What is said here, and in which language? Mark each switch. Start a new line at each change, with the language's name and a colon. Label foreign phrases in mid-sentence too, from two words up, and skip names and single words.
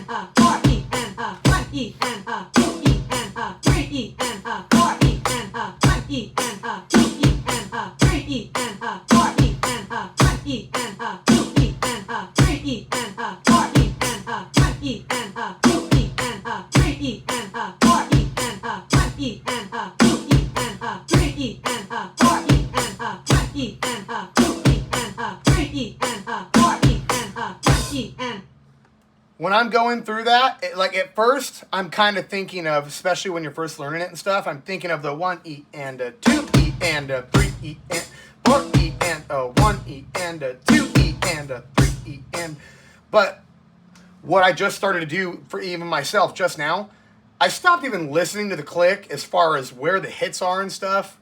English: a, 4 E and a, 1 E and a, 2 E and a, 3 E and a, 4 E and a, 1 E and a, 2 E and a, 3 E and a, 4 E and a, 1 E and a, 2 E and a, 3 E and a, 4 E and a, 1 E and a, 2 E and a, 3 E and a, 4 E and a, 1 E and a, 2 E and a, 3 E and a, 4 E and a, 1 E and a, 2 E and a, 3 E and a, 4 E and a, 1 E and. When I'm going through that, like at first, I'm kind of thinking of, especially when you're first learning it and stuff, I'm thinking of the 1 E and a 2 E and a 3 E and 4 E and a 1 E and a 2 E and a 3 E and. But what I just started to do for even myself just now, I stopped even listening to the click as far as where the hits are and stuff.